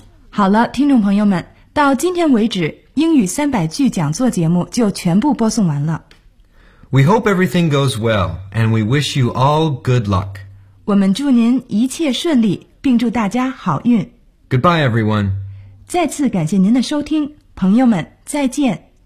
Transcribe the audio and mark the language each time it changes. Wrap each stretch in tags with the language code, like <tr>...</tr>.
<zh>好了，听众朋友们，到今天为止，英语三百句讲座节目就全部播送完了。</zh> <en>We hope everything goes well, and we wish you all good luck.</en> <zh>我们祝您一切顺利，并祝大家好运。</zh> <en>Goodbye, everyone.</en> <zh>再次感谢您的收听，朋友们，再见。</zh>